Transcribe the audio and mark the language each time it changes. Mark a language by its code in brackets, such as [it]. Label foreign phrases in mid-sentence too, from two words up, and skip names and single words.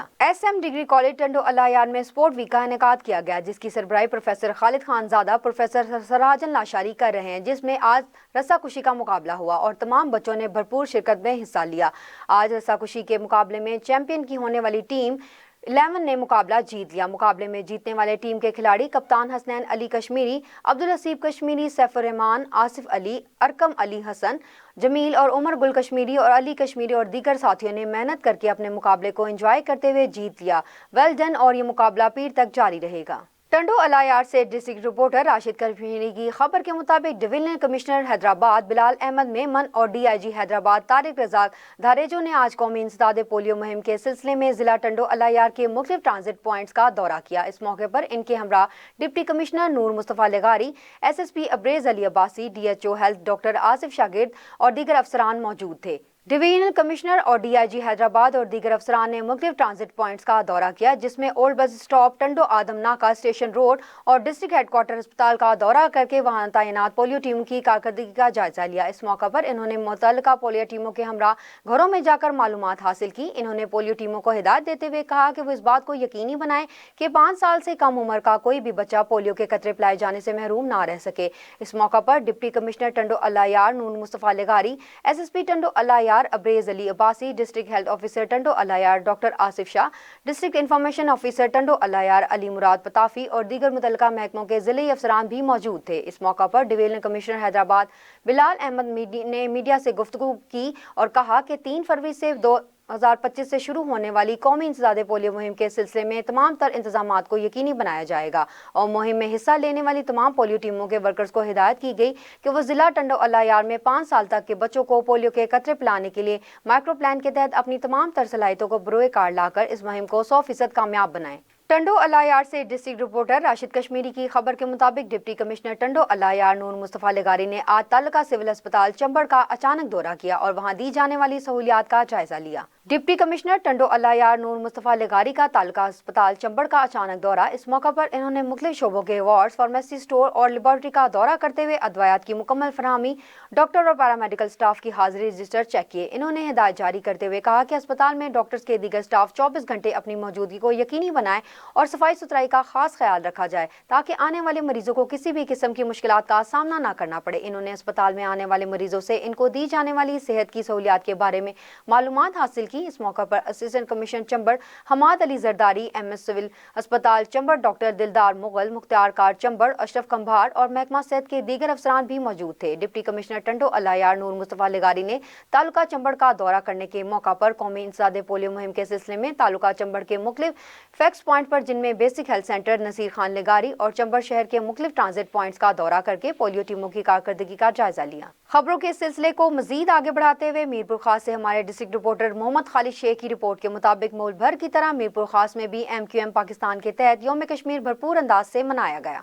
[ur] SM ڈگری کالج ٹنڈو الہیار میں [en] sport week [ur] کا انعقاد کیا گیا، جس کی سربراہی پروفیسر خالد خانزادہ، پروفیسر سراجن لاشاری کر رہے ہیں، جس میں آج رسہ کشی کا مقابلہ ہوا اور تمام بچوں نے بھرپور شرکت میں حصہ لیا. آج رسہ کشی کے مقابلے میں چیمپئن کی ہونے والی ٹیم 11 نے مقابلہ جیت لیا. مقابلے میں جیتنے والے ٹیم کے کھلاڑی کپتان حسنین علی کشمیری، عبدالحسیب کشمیری، سیف الرحمان، آصف علی، ارقم علی حسن، جمیل اور عمر گل کشمیری اور علی کشمیری اور دیگر ساتھیوں نے محنت کر کے اپنے مقابلے کو انجوائے کرتے ہوئے جیت لیا. [en] Well done. [ur] اور یہ مقابلہ پیر تک جاری رہے گا۔ ٹنڈو الہیار سے [en] district reporter [ur] راشد کشمیری کی خبر کے مطابق [en] divisional commissioner [ur] حیدرآباد بلال احمد میمن اور DIG حیدرآباد طارق رزاق دھاریجو نے آج قومی انسداد پولیو مہم کے سلسلے میں ضلع ٹنڈو الہیار کے مختلف [en] transit points [ur] کا دورہ کیا. اس موقع پر ان کے ہمراہ [en] deputy commissioner [ur] نور مصطفیٰ لغاری، SSP ابریز علی عباسی, [en] DHO health [ur] ڈاکٹر آصف شاگرد اور دیگر افسران موجود تھے. [en] divisional commissioner [ur] اور DIG حیدرآباد اور دیگر افسران نے مختلف [en] transit points [ur] کا دورہ کیا، جس میں اولڈ بس اسٹاپ، ٹنڈو آدم ناکہ، اسٹیشن روڈ اور ڈسٹرکٹ ہیڈکوارٹر اسپتال کا دورہ کر کے وہاں تعینات پولیو ٹیم کی کارکردگی کا جائزہ لیا. اس موقع پر انہوں نے متعلقہ پولیو ٹیموں کے ہمراہ گھروں میں جا کر معلومات حاصل کی. انہوں نے پولیو ٹیموں کو ہدایت دیتے ہوئے کہا کہ وہ اس بات کو یقینی بنائیں کہ 5 سال سے کم عمر کا کوئی بھی بچہ پولیو کے قطرے پلائے جانے سے محروم نہ رہ سکے. اس موقع پر [en] deputy commissioner [ur] ٹنڈو الہیار نور مصطفیٰ لغاری، SSP ٹنڈو الہیار ابریز علی عباسی, [en] district health officer [ur] ٹنڈو الہیار ڈاکٹر آصف شاہ, [en] district information officer [ur] ٹنڈو الہیار علی مراد پتافی اور دیگر متعلقہ محکموں کے ضلعے افسران بھی موجود تھے. اس موقع پر [en] divisional commissioner [ur] حیدرآباد بلال احمد نے میڈیا سے گفتگو کی اور کہا کہ 3 فروری سے 2025 سے شروع ہونے والی قومی انسداد پولیو مہم کے سلسلے میں تمام تر انتظامات کو یقینی بنایا جائے گا اور مہم میں حصہ لینے والی تمام پولیو ٹیموں کے ورکرز کو ہدایت کی گئی کہ وہ ضلع ٹنڈو الہیار میں 5 سال تک کے بچوں کو پولیو کے قطرے پلانے کے لیے [en] micro plan [ur] کے تحت اپنی تمام تر صلاحیتوں کو بروئے کار لا کر اس مہم کو 100% کامیاب بنائیں. ٹنڈو الہیار سے [en] district reporter [ur] راشد کشمیری کی خبر کے مطابق [en] deputy commissioner [ur] ٹنڈو الہیار نور مصطفیٰ لغاری نے آج تعلقہ سول اسپتال چمبڑ کا اچانک دورہ کیا اور وہاں دی جانے والی سہولیات کا جائزہ لیا. [en] deputy commissioner [ur] ٹنڈو الہیار نور مصطفیٰ لغاری کا تعلقہ اسپتال چمبڑ کا اچانک دورہ. اس موقع پر انہوں نے مختلف شعبوں کے وارڈ, [en] pharmacy store [ur] اور لیبارٹری کا دورہ کرتے ہوئے ادویات کی مکمل فراہمی، ڈاکٹر اور [en] paramedical staff [ur] کی حاضری [en] register check [ur] کیے. انہوں نے ہدایت جاری کرتے ہوئے کہا کہ اسپتال میں ڈاکٹرز کے دیگر اسٹاف 24 گھنٹے اپنی موجودگی کو یقینی بنائے اور صفائی ستھرائی کا خاص خیال رکھا جائے تاکہ آنے والے مریضوں کو کسی بھی قسم کی مشکلات کا سامنا نہ کرنا پڑے. انہوں نے اسپتال میں آنے والے مریضوں سے ان کو دی جانے والی صحت کی سہولیات کے بارے میں معلومات حاصل کی. اس موقع پر [en] assistant commissioner [ur] چمبڑ حماد علی زرداری، MS سول اسپتال چمبڑ ڈاکٹر دلدار مغل، مختار کار چمبڑ، اشرف کنبھار اور محکمہ صحت کے دیگر افسران بھی موجود تھے. [en] deputy commissioner [ur] ٹنڈو الہیار نور مصطفیٰ لغاری نے تعلقہ چمبڑ کا دورہ کرنے کے موقع پر قومی انسداد پولیو مہم کے سلسلے میں تعلقہ چمبڑ کے مختلف [en] fax point [ur] پر، جن میں بیسک ہیلتھ سینٹر نصیر خان لغاری اور چمبڑ شہر کے مختلف [en] transit points [ur] کا دورہ کر کے پولیو ٹیموں کی کارکردگی کا جائزہ لیا. خبروں کے سلسلے کو مزید آگے بڑھاتے ہوئے میرپور خاص سے ہمارے [en] district reporter [ur] محمد خالد شیخ کی رپورٹ کے مطابق ملک بھر کی طرح میرپور خاص میں بھی MQM پاکستان کے تحت یوم کشمیر بھرپور انداز سے منایا گیا.